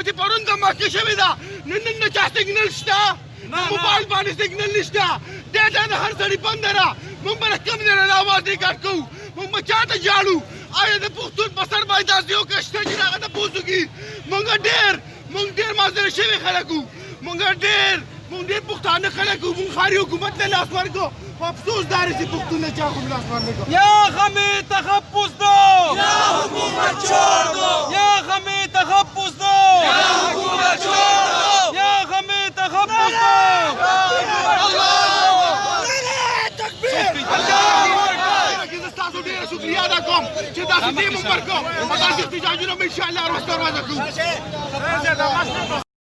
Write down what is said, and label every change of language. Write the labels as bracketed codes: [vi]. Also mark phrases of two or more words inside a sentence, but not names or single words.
[ps] چې پرون دماکې شوې ده نن نه چا سګنل شته موبایل باندې سګنل نشته ډیټا د هر سړي بنده ده موږ به له کوم ځای نه اواز نه ګډ کوو موږ به چا ته جاړو آیا د پښتون په سر باندې داسې یو کس شته چې د هغه تپوس وکړي موږ ډېر معذره شوي خلک وو موږ ډېر پښتانه خلک وو موږ ښاري حکومت ته لاس ورکړو خو افسوس دا دی چې پښتون نه چا خو لاس ورنکړو [ur] یا غمی تخپس دو یا حکومت چھوڑ دو یا غمی تخپس دو یا حکومت چھوڑ دو یا غمی تخپس دو [ps] تاسو ډېره شکریا ادا کوم چې داسې ټیم مو ورکړو او داسې احتجاجونه به انشاءالله وروسته کوو